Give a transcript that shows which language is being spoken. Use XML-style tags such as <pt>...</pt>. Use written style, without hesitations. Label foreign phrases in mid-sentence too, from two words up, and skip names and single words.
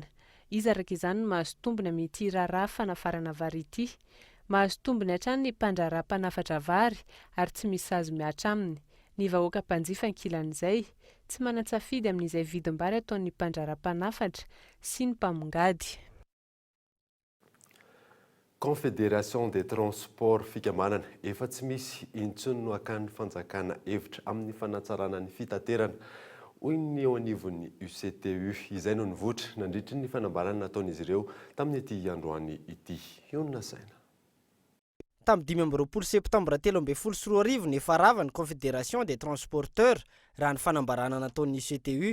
<mg>Izy araka izany no mahazo tombony amin'ity raharaha fanafarana vary ity. Mahazo tombony hatrany ny mpandraraha mpanafatra vary ary tsy misy azo miatra aminy. Ny vahoaka mpanjifa ankilan'izay tsy manan-tsafidy amin'izay vidim-bary ataon'ny mpandraraha mpanafatra sy ny mpamongady. Confédération des Transports fikambanana efa tsy misy intsony no akan'ny fanjakana hevitra amin'ny fanatsarana ny fitaterana hoy ny eo anivon'ny UCTU. Izay no nivoatra nandritry ny fanambarana nataon'izy ireo tamin'ity androany ity. Iona saina. Tamin'ny 12 septambra 2024 ny faravany Confédération des Transporteurs raha ny fanambarana nataon'ny UCTU.</mg>